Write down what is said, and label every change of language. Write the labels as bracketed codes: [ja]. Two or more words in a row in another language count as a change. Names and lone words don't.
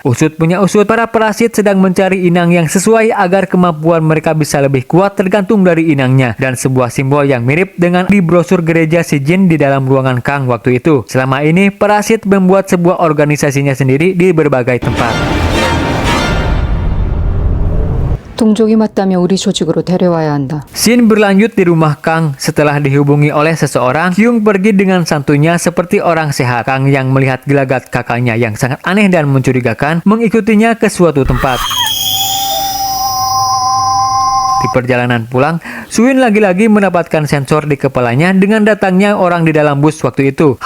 [id] Usut punya usut, para parasit sedang mencari inang yang sesuai agar kemampuan mereka bisa lebih kuat tergantung dari inangnya. Dan sebuah simbol yang mirip dengan di brosur gereja Saejin di dalam ruangan Kang waktu itu. Selama ini, parasit membuat sebuah organisasinya sendiri di berbagai tempat. [ko] 동족이 맞다면 우리 조직으로 데려와야 한다. [id] Scene berlanjut di rumah Kang. Setelah dihubungi oleh seseorang, Kyung pergi dengan santunya seperti orang sehat. Kang yang melihat gelagat kakaknya yang sangat aneh dan mencurigakan, mengikutinya ke suatu tempat. Di perjalanan pulang, Suin lagi-lagi mendapatkan sensor di kepalanya dengan datangnya orang di dalam bus waktu itu.